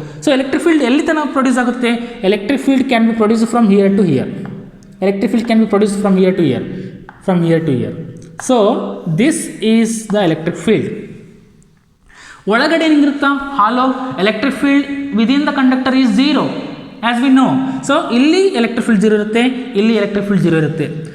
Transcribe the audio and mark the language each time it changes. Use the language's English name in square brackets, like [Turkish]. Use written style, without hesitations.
[Kannada] So electric field ಎಲ್ಲಿ ತನಕ produce ಆಗುತ್ತೆ? [English] Electric field can be produced from here to here. Electric field can be produced from here to here. From here to here. So this is the electric field. [Kannada] ಒಳಗಡೆ ಏನಿರುತ್ತಾ? ಹಾಲೋ. [English] Electric field within the conductor is 0 as we know. [Kannada] So ಇಲ್ಲಿ electric field 0 ಇರುತ್ತೆ, ಇಲ್ಲಿ electric field 0 ಇರುತ್ತೆ.